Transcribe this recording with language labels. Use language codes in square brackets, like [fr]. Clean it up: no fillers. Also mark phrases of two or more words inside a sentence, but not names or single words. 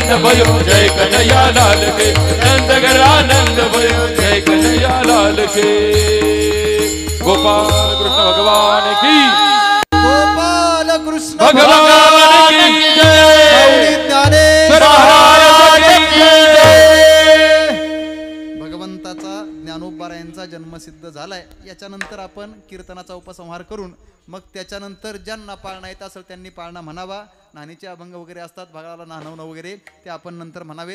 [hi] भयो जय कन्हैया लाल के नंद घर आनंद भयो जय कन्हैया लाल के गोपाल कृष्ण भगवान की गोपाल कृष्ण भगवान की जय माऊली ज्ञानेश्वर महाराज की जय [mr] भगवंताचा ज्ञानोबा यांचा जन्म सिद्ध झालाय. याच्यानंतर आपण कीर्तनाचा उपसंहार करून मग त्याच्यानंतर ज्यांना पाळणा येत असेल त्यांनी पाळणा म्हणावा. नाणीचे अभंग वगैरे असतात भागाला नाणवणं वगैरे ते आपण नंतर म्हणावेत.